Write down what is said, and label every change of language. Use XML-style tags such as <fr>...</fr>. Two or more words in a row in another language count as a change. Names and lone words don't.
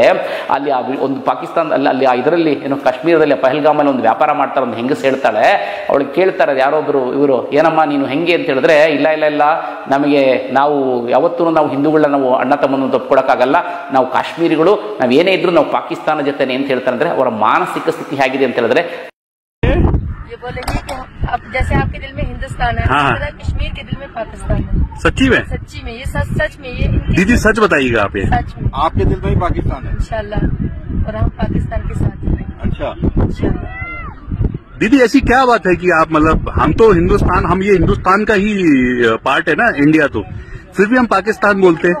<kn>ಅಲ್ಲಿ ಒಂದು ಪಾಕಿಸ್ತಾನದಲ್ಲಿ ಅಲ್ಲಿ ಇದರಲ್ಲಿ ಕಾಶ್ಮೀರದಲ್ಲಿ ಪಹಲ್ಗಾಮಲ್ಲಿ ಒಂದು ವ್ಯಾಪಾರ ಮಾಡ್ತಾರೆ, ಒಂದು ಹೆಂಗಸ್ ಹೇಳ್ತಾಳೆ. ಅವಳಿಗೆ ಕೇಳ್ತಾರೆ ಯಾರೊಬ್ಬರು, ಇವರು ಏನಮ್ಮ ನೀನು ಹೆಂಗೆ ಅಂತ ಹೇಳಿದ್ರೆ, ಇಲ್ಲ ನಾವು ಯಾವತ್ತೂ ನಾವು ಹಿಂದೂಗಳನ್ನ ನಾವು ಅಣ್ಣ ತಮ್ಮನ್ನು ತಪ್ಪಿಕೊಡಕ್ಕಾಗಲ್ಲ, ನಾವು ಕಾಶ್ಮೀರಿಗಳು, ನಾವು ಏನೇ ಇದ್ರು ನಾವು ಪಾಕಿಸ್ತಾನ ಜೊತೆನೆ ಅಂತ ಹೇಳ್ತಾರೆ. ಅಂದರೆ ಅವರ ಮಾನಸಿಕ ಸ್ಥಿತಿ ಹೇಗಿದೆ ಅಂತ ಹೇಳಿದ್ರೆ,</kn> <hi>जैसे आपके दिल में हिंदुस्तान है, कश्मीर के दिल में पाकिस्तान है। सच्ची में ये सच में ये दीदी सच बताइएगा आप, ये सच में आपके दिल में ही पाकिस्तान है इंशाल्लाह, और हम पाकिस्तान के साथ हैं। अच्छा इंशाल्लाह। दीदी ऐसी क्या बात है कि आप हम तो हम ये हिंदुस्तान का ही पार्ट है ना, इंडिया, तो फिर भी हम पाकिस्तान बोलते हैं।</hi>